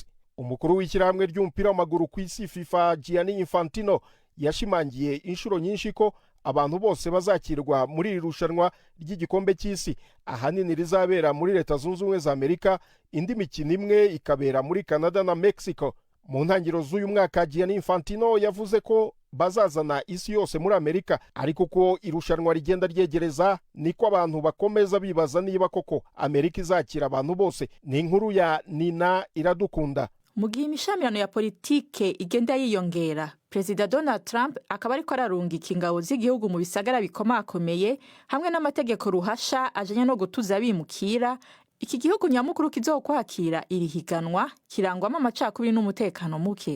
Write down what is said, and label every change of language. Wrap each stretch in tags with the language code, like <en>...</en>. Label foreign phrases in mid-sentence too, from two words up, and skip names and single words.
<rw>Umukuru w'ishyirahamwe ry'umupira w'amaguru ku isi FIFA Gianni Infantino yashimangiye inshuro nyinshi ko abantu bose bazakirwa muri iri rushanwa ry'igikombe cy'isi, ahanini rizabera muri Leta Zunze Ubumwe za Amerika, indi mikino imwe ikabera muri Canada na Mexico. Mu ntangiriro z'uyu mwaka Gianni Infantino yavuze ko bazazana isi yose muri Amerika, ariko uko irushanwa rigenda ryegereza niko abantu bakomeza bibaza niba koko Amerika izakira abantu bose. Ni inkuru ya Nina Iradukunda.</rw> <rn>Mu gihe imishamirano ya politike igenda yiyongera, Perezida Donald Trump akaba ariko ararungika ingabo z'igihugu mu bisagara bikomakomeye hamwe n'amategeko ruhasha ajanye no gutuza abimukira, iki gihugu nyamukuru kizokwakira iri higanwa kirangwamo amacakubiri n'umutekano muke.</rn>